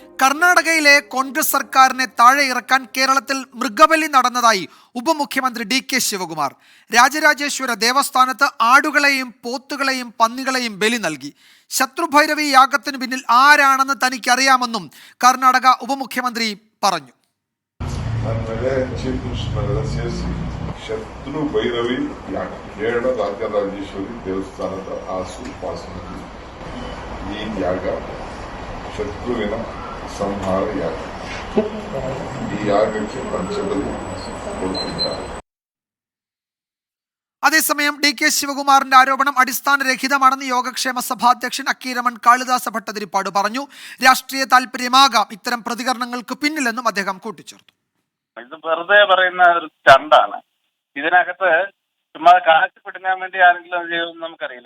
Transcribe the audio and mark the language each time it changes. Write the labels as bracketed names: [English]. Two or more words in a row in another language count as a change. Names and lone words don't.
[Malayalam] കർണാടകയിലെ കോൺഗ്രസ് സർക്കാരിനെ താഴെ ഇറക്കാൻ കേരളത്തിൽ മൃഗബലി നടന്നതായി ഉപമുഖ്യമന്ത്രി ഡി.കെ. ശിവകുമാർ. രാജരാജേശ്വര ദേവസ്ഥാനത്ത് ആടുകളെയും പോത്തുകളെയും പന്നികളെയും ബലി നൽകി. ശത്രുഭൈരവി യാഗത്തിന് പിന്നിൽ ആരാണെന്ന് തനിക്കറിയാമെന്നും കർണാടക ഉപമുഖ്യമന്ത്രി പറഞ്ഞു. [Kannada] ಶತ್ರುಭೈರವಿ ಯಾಗ ಕೇರಳ ರಾಜರಾಜೇಶ್ವರಿ ದೇವಸ್ಥಾನದ ಆಸುಪಾಸಿನಲ್ಲಿ ಈ ಯಾಗ ಶತ್ರುವಿನ ಸಂಹಾರ ಯಾಗ. ಈ ಯಾಗಕ್ಕೆ ಪಂಚಬಲಿ ಕೊಡುತ್ತಿದ್ದಾರೆ. [Malayalam] അതേസമയം ഡി.കെ. ശിവകുമാറിന്റെ ആരോപണം അടിസ്ഥാനരഹിതമാണെന്ന് യോഗക്ഷേമ സഭാ അധ്യക്ഷൻ അക്കീരമൺ കാളിദാസ ഭട്ടതിരിപ്പാട് പറഞ്ഞു. രാഷ്ട്രീയ താല്പര്യമാകാം ഇത്തരം പ്രതികരണങ്ങൾക്ക് പിന്നിലെന്നും അദ്ദേഹം കൂട്ടിച്ചേർത്തു. ഇത് വെറുതെ പറയുന്ന ഒരു സ്റ്റണ്ടാണ്. ഇതിനകത്ത് ചുമ്മാ കാശ് പിടുങ്ങാൻ വേണ്ടി ആരെങ്കിലും അത് ചെയ്യുമെന്ന് നമുക്കറിയില്ല.